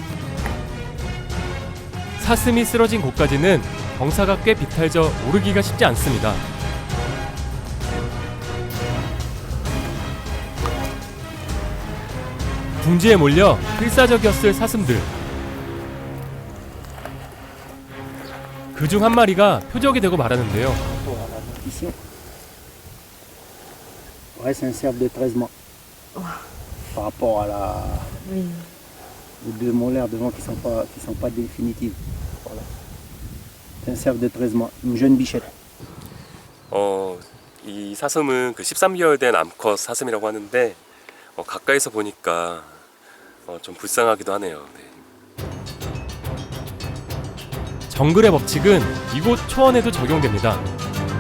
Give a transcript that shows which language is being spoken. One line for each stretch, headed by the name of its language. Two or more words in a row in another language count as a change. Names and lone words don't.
Korean: 사슴이 쓰러진 곳까지는 경사가 꽤 비탈져 오르기가 쉽지 않습니다. 둥지에 몰려 필사적이었을 사슴들. 그중 한 마리가 표적이 되고 말하는데요.
French: Ici. Ouais, c'est un cerf de 13 mois. Par rapport à aux deux molaires devant qui sont pas définitives. Voilà. C'est un cerf de 13 mois, une jeune bichette.
Korean: 이 사슴은 그 13개월 된 암컷 사슴이라고 하는데 가까이서 보니까 좀 불쌍하기도 하네요. 네. 정글의 법칙은 이곳 초원에도 적용됩니다.